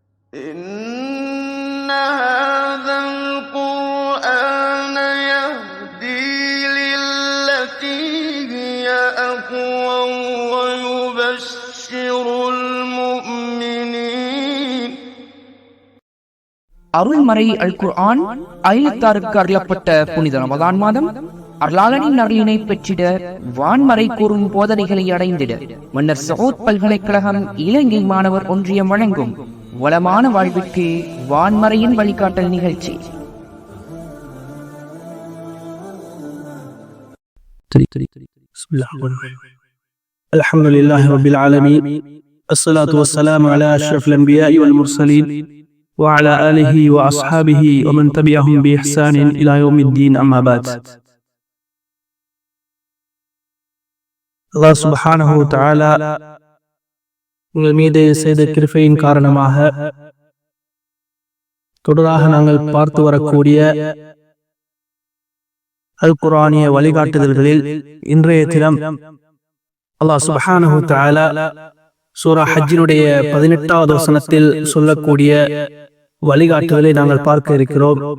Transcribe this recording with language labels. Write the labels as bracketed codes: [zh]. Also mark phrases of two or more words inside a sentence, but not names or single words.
[ar] إن هذا القرآن يهدي للتي هي أقوم ويبشر المؤمنين. [ta] அருள்மறை அல் குர்ஆன் அயலத்தாருக்கு அருளப்பட்ட புனித ரமதான் மாதம் அருளாளனின் அருளினை பெற்றிட வான்மறை கூறும் போதனைகளை அடைந்திட மன்னர் சவுத் பல்கலைக்கழகம் இலங்கை மாணவர் ஒன்றியம் வழங்கும் வளமான வாழ்விற்கு வான்மறையின் வழிகாட்டல் நிகழ்ச்சி. [ar] الحمد لله رب العالمين الصلاة والسلام على أشرف الأنبياء والمرسلين وعلى آله وأصحابه ومن تبعهم بإحسان إلى يوم الدين أما بعد. الله سبحانه وتعالى [ta] உங்கள் மீது செய்த கிருபையின் காரணமாக தொடராக நாங்கள் பார்த்து வரக்கூடிய அல் குர்ஆனிய வழிகாட்டுதல்களில் இன்றைய தினம் [ar] الله سبحانه وتعالى [ta] சூரா ஹஜ்ஜினுடைய 18வது வசனத்தில் சொல்லக்கூடிய வழிகாட்டுதலை நாங்கள் பார்க்க இருக்கிறோம்.